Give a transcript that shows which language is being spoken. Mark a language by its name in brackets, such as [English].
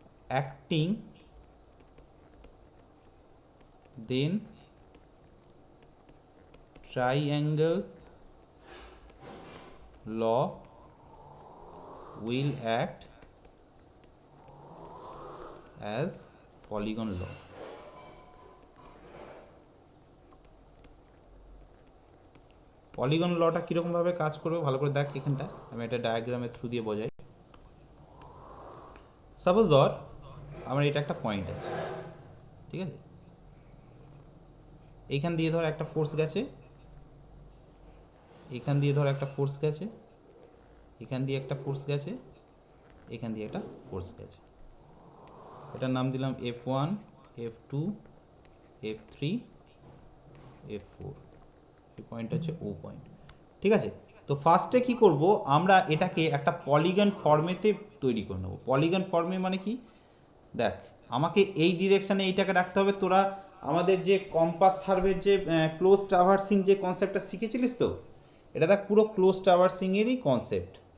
[English] acting, then triangle law will act as polygon law. [Bangla] Polygon লটা কীরকম ভাবে কাজ করবে ভালো করে দেখ। এখানটা আমি একটা ডায়াগ্রামের থ্রু দিয়ে বোঝাই। সাপোজ ধর আমার এটা একটা পয়েন্ট আছে, ঠিক আছে, এইখান দিয়ে ধর একটা ফোর্স গেছে, এখান দিয়ে ধর একটা ফোর্স গেছে, এখান দিয়ে একটা ফোর্স গেছে, এখান দিয়ে একটা ফোর্স গেছে। এটার নাম দিলাম F1, F2, F3, F4। এই পয়েন্ট হচ্ছে ও পয়েন্ট, ঠিক আছে। তো ফার্স্টে কি করব, আমরা এটাকে একটা পলিগন ফর্মেতে তৈরি করে নেব। পলিগন ফর্মে মানে কি, দেখ আমাকে এই ডিরেকশানে এইটাকে রাখতে হবে। তোরা আমাদের যে কম্পাস সার্ভের যে ক্লোজ ট্রাভার্সিং যে কনসেপ্টটা শিখেছিলিস, তো এটা দেখ পুরো ক্লোজ ট্রাভার্সিংয়েরই কনসেপ্ট।